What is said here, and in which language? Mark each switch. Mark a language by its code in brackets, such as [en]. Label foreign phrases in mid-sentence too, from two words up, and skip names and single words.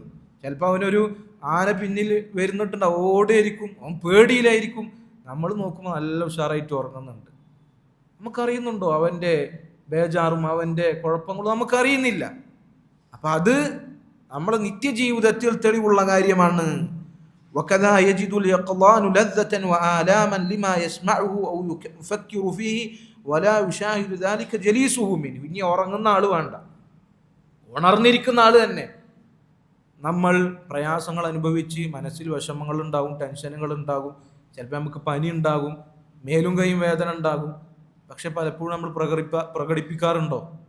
[ml] ചിലപ്പോൾ അവനൊരു ആന പിന്നിൽ വരുന്നിട്ടുണ്ടാവും, ഓടിയായിരിക്കും, അവൻ പേടിയിലായിരിക്കും. നമ്മൾ നോക്കുമ്പോൾ നല്ല ഉഷാറായിട്ട് ഉറങ്ങുന്നുണ്ട്. നമുക്കറിയുന്നുണ്ടോ അവൻ്റെ ബേജാറും അവൻ്റെ കുഴപ്പങ്ങളും? നമുക്കറിയുന്നില്ല. അപ്പം അത് നമ്മുടെ നിത്യജീവിതത്തിൽ തെളിവുള്ള കാര്യമാണ്. [ar] وكذا يجد اليقظان لذة وآلاما لما يسمعه أو يفكر فيه ولا يشاهد ذلك جليسه منه. [ml] ഇനി ഉറങ്ങുന്ന ആള് വേണ്ട, ഉണർന്നിരിക്കുന്ന ആള് തന്നെ നമ്മൾ പ്രയാസങ്ങൾ അനുഭവിച്ച് മനസ്സിൽ വിഷമങ്ങൾ ഉണ്ടാകും, ടെൻഷനുകൾ ഉണ്ടാകും, ചിലപ്പോൾ നമുക്ക് പനി ഉണ്ടാകും, മേലും കൈയും വേദന ഉണ്ടാകും. പക്ഷെ പലപ്പോഴും നമ്മൾ പ്രകടിപ്പിക്കാറുണ്ടോ?